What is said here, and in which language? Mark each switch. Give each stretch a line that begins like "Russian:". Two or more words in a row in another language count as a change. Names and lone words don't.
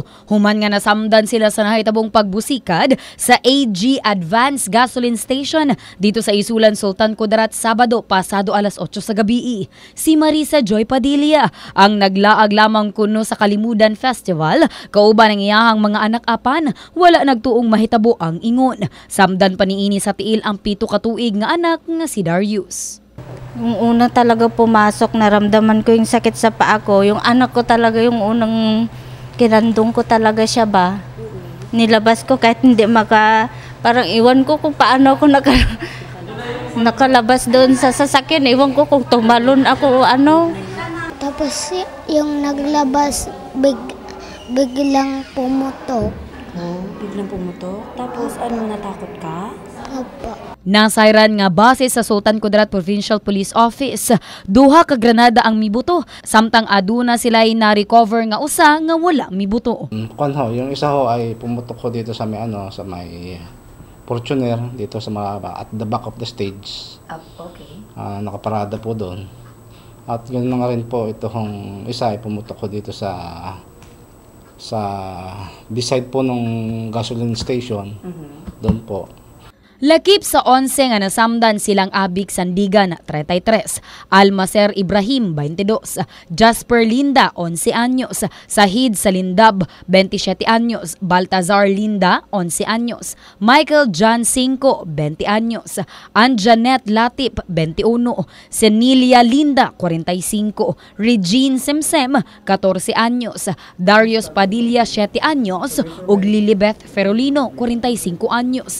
Cebuano: Human nga nasamdan sila sa nahitabong pagbusikad sa AG Advanced Gasoline Station dito sa Isulan, Sultan Kudarat, Sabado pasado alas 8 sa gabi. Si Marisa Joy Padilla ang naglaag lamang kuno sa Kalimudan Festival, kauban ang iyahang mga anak-apan, wala nagtuong mahitabo ang ingon. Samdan pa niini sa tiil ang 7 ka tuig nga anak nga si Darius.
Filipino: Yung una talaga pumasok, naramdaman ko yung sakit sa paa ko. Yung anak ko talaga, yung unang kinandong ko talaga siya ba. Nilabas ko kahit hindi parang iwan ko kung paano ako nakalabas doon sa sasakyan. Iwan ko kung tumalon ako o ano. Tapos yung naglabas, biglang pumutok. Oh, biglang pumutok? Tapos ano, natakot ka? Opo.
Cebuano: Nasayran nga base sa Sultan Kudarat Provincial Police Office, duha ka granada ang mibuto, samtang aduna sila'y na-recover nga usa nga wala mibuto.
Filipino: Yung isa ho ay pumutok ko dito sa may Fortuner, dito sa
English: at the back of the stage.
Filipino: Okay. Nakaparada po doon. At yun na nga rin po, itong isa ay pumutok ko dito sa beside po nung gasoline station. Doon po.
Cebuano: Lakip sa 11 nga nasamdan silang Abik Sandigan, 33, Almaser Ibrahim, 22, Jasper Linda, 11 anyos, Sahid Salindab, 27 anyos, Baltazar Linda, 11 anyos, Michael John 5, 20 anyos, Anjanet Latip, 21, Senilia Linda, 45, Regine Semsem, 14 anyos, Darius Padilla, 7 anyos, ug Lilibeth Ferolino, 45 anyos.